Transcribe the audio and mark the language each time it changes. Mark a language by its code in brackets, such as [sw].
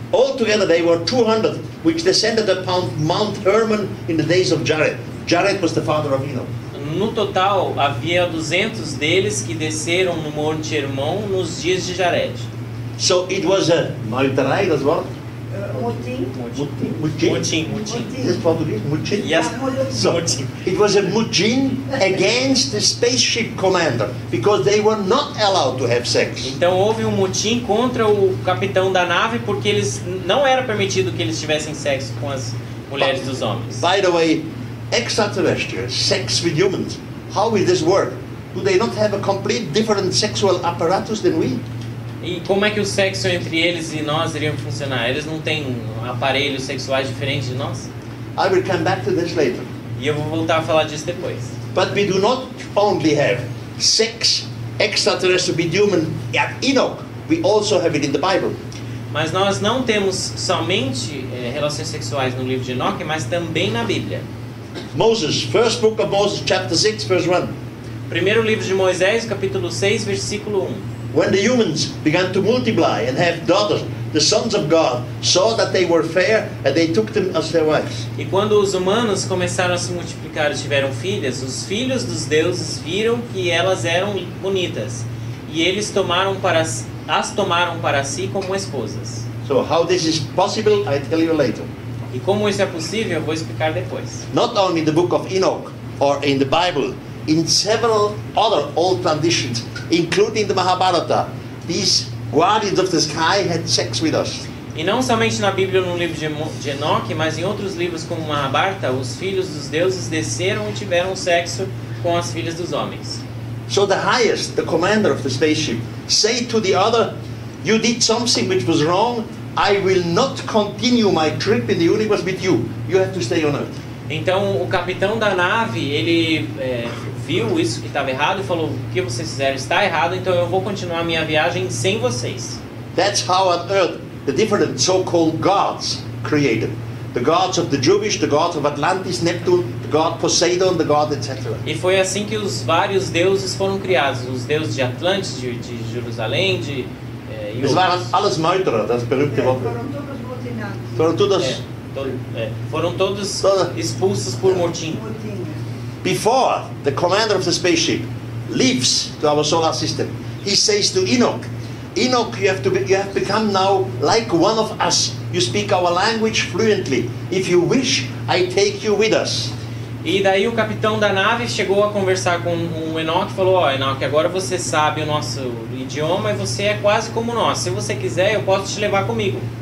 [en] Altogether they were 200, which descended upon Mount Hermon in the days of Jared. Jared was the father of Enoch. [pt] No total, havia 200 deles que desceram no Monte Hermon nos dias de Jared. [en] So it was a muiterij, [nl] dat is wat? [pt] Motim. Mutim. [en] Is it Portuguese? Mutin? Yes. So [pt] Mutim. [en] it was a mutin against the spaceship commander because they were not allowed to have sex. [pt] Então houve um mutim contra o capitão da nave porque eles não era permitido que eles tivessem sexo com as mulheres dos homens. [en] By the way, extraterrestrials, sex with humans, how will this work? Do they not have a complete different sexual apparatus than we? [pt] E como é que o sexo entre eles e nós iria funcionar? Eles não têm aparelhos sexuais diferentes de nós? [en] I will come back to this later. [pt] E eu vou voltar a falar disso depois. [en] But we do not only have sex, extraterrestrial with human at Enoch, we also have it in the Bible. [pt] Mas nós não temos somente relações sexuais no livro de Enoque, mas também na Bíblia. [en] Moses, first book of Moses, chapter 6, verse 1. [pt] Primeiro livro de Moisés, capítulo 6, versículo 1. [en] When the humans began to multiply and have daughters, the sons of God saw that they were fair and they took them as their wives. [pt] E quando os humanos começaram a se multiplicar e tiveram filhas, os filhos dos deuses viram que elas eram bonitas, e eles as tomaram para si como esposas. [en] So how this is possible, I tell you later. [pt] E como isso é possível, eu vou explicar depois. [en] Not only in the book of Enoch or in the Bible, in several other old traditions, including the Mahabharata, these guardians of the sky had sex with us. [pt] E não somente na Bíblia ou no livro de Enoque, mas em outros livros como Mahabharata, os filhos dos deuses desceram e tiveram sexo com as filhas dos homens. [en] So the highest, the commander of the spaceship, say to the other, you did something which was wrong, I will not continue my trip in the universe with you. You have to stay on Earth. [pt] Então o capitão da nave, ele viu isso que estava errado e falou, o que vocês fizeram está errado, então eu vou continuar a minha viagem sem vocês. [en] That's how on Earth the different so-called gods created. The gods of the Jewish, the gods of Atlantis, Neptune, the god Poseidon, the god etc. [pt] E foi assim que os vários deuses foram criados, os deuses de Atlantis, de Jerusalém, e [de] Das waren alles Meuterer, das berühmte Wort. [pt] Foram todos motinados. Foram todos foram todos expulsos por motim. [en] Before the commander of the spaceship leaves to our solar system, he says to Enoch, Enoch, you have become now like one of us. You speak our language fluently. If you wish, I take you with us. [pt] E daí o capitão da nave chegou a conversar com o Enoque e falou, ó, Enoque, agora você sabe o nosso idioma e você é quase como nós. Se você quiser, eu posso te levar comigo.